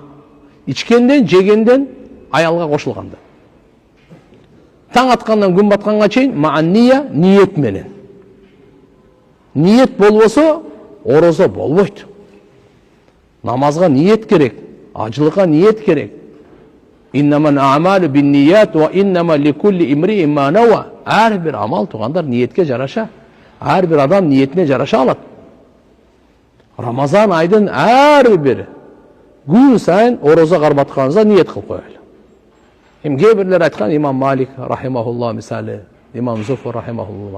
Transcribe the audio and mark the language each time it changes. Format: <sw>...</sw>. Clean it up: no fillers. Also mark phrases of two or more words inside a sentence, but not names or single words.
<ky>Ичкенден, жегенден, аялга кошулганда. Таң аткандан күн батканга чейин маанния, ниет менен. Ниет болбосо, орозо болбойт. Намазга ниет керек, ажылыкка ниет керек.</ky> <ar>إنما الأعمال بالنية وإنما لكل امرئ ما نوى.</ar> <ky>Ар бир амал тугандар ниетке жараша. Ар бир адам ниетине жараша алат. Рамазан айдын ар бир күн сайын орозо карматканыңызда ниет кылып коелу. Кээ бирлер айткан, имам Малик рахимахуллах мисалы, имам Зуфр рахимахуллах.</ky>